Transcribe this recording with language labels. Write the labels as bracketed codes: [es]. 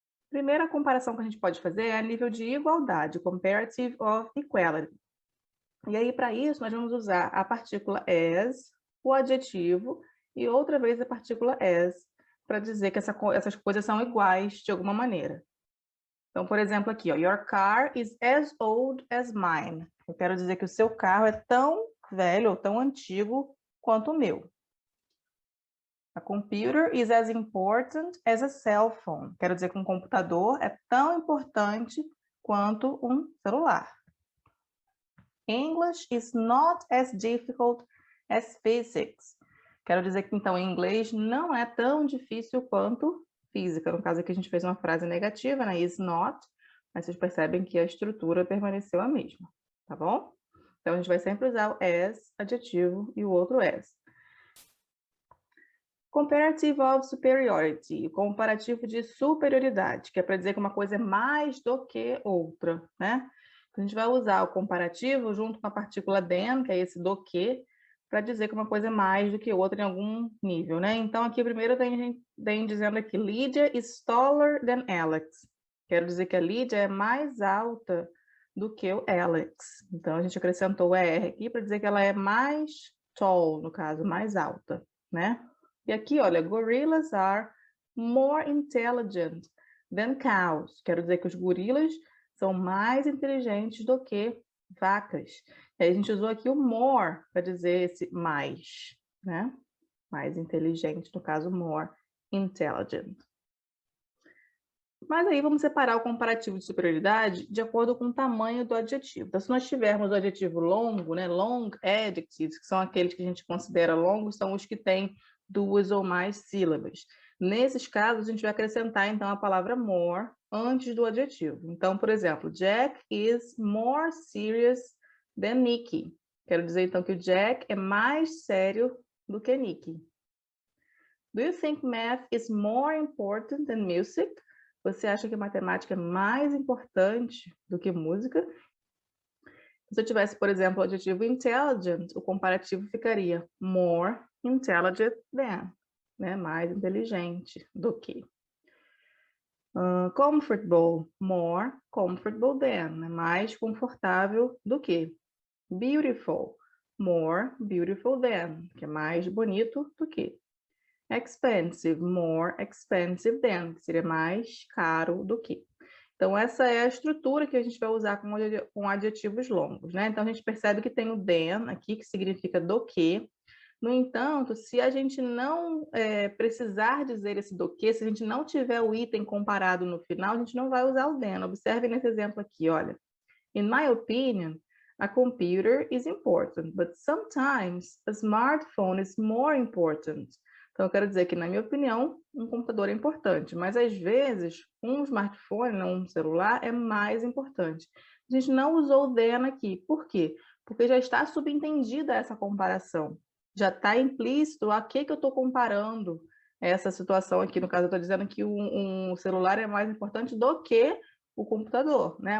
[pt] Primeira comparação que a gente pode fazer é a nível de igualdade, comparative of equality. E aí, para isso, nós vamos usar a partícula as, o adjetivo, e outra vez a partícula as, para dizer que essas coisas são iguais de alguma maneira. [en] Então, por exemplo, aqui, ó, your car is as old as mine. [pt] Eu quero dizer que o seu carro é tão velho ou tão antigo quanto o meu. [en] A computer is as important as a cell phone. [pt] Quero dizer que um computador é tão importante quanto um celular. [en] English is not as difficult as physics. [pt] Quero dizer que, então, em inglês não é tão difícil quanto física. No caso aqui, a gente fez uma frase negativa, né? Is not, mas vocês percebem que a estrutura permaneceu a mesma, tá bom? Então, a gente vai sempre usar o as, adjetivo, e o outro as. Comparative of superiority, comparativo de superioridade, que é para dizer que uma coisa é mais do que outra, né? A gente vai usar o comparativo junto com a partícula than, que é esse do que, para dizer que uma coisa é mais do que outra em algum nível, né? Então, aqui primeiro tem dizendo aqui, [en] Lydia is taller than Alex. [pt] Quero dizer que a Lydia é mais alta do que o Alex. Então, a gente acrescentou o ER aqui para dizer que ela é mais tall, no caso, mais alta, né? [en] E aqui, olha, gorillas are more intelligent than cows. [pt] Quero dizer que os gorilas são mais inteligentes do que vacas. E aí a gente usou aqui o more para dizer esse mais, né? Mais inteligente, no caso, more intelligent. Mas aí vamos separar o comparativo de superioridade de acordo com o tamanho do adjetivo. Então, se nós tivermos o adjetivo longo, né? Long adjectives, que são aqueles que a gente considera longos, são os que têm duas ou mais sílabas. Nesses casos, a gente vai acrescentar, então, a palavra more antes do adjetivo. Então, por exemplo, [en] Jack is more serious than Nicky. [pt] Quero dizer, então, que o Jack é mais sério do que Nicky. [en] Do you think math is more important than music? [pt] Você acha que matemática é mais importante do que música? Se eu tivesse, por exemplo, o adjetivo intelligent, o comparativo ficaria more intelligent than, né? Mais inteligente do que. Comfortable, more comfortable than, né? Mais confortável do que. Beautiful, more beautiful than, que é mais bonito do que. Expensive, more expensive than, que seria mais caro do que. Então, essa é a estrutura que a gente vai usar com adjetivos longos, né? Então, a gente percebe que tem o than aqui, que significa do que. No entanto, se a gente não precisar dizer esse do que, se a gente não tiver o item comparado no final, a gente não vai usar o than. Observe nesse exemplo aqui, olha. [en] In my opinion, a computer is important, but sometimes a smartphone is more important. [pt] Então, eu quero dizer que, na minha opinião, um computador é importante, mas às vezes um smartphone, um celular, é mais importante. A gente não usou o than aqui. Por quê? Porque já está subentendida essa comparação. Já está implícito a que eu estou comparando essa situação aqui. No caso, eu estou dizendo que um celular é mais importante do que o computador, né?